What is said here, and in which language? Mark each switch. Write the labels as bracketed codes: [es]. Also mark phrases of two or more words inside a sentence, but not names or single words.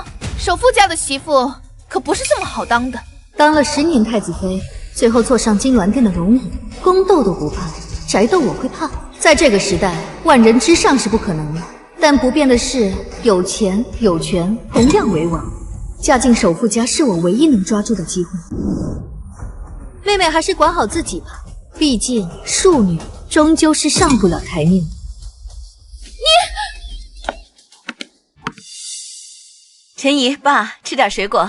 [zh] 首富家的媳婦可不是這麼好當的。當了10年太子妃，最後坐上金鑾殿的龍椅，宮鬥都不怕，宅鬥我會怕。在這個時代，萬人之上是不可能的，但不變的是有錢有權同樣為王。嫁進首富家是我唯一能抓住的機會。妹妹還是管好自己吧，畢竟庶女終究是上不了台面。陳姨，爸，吃點水果。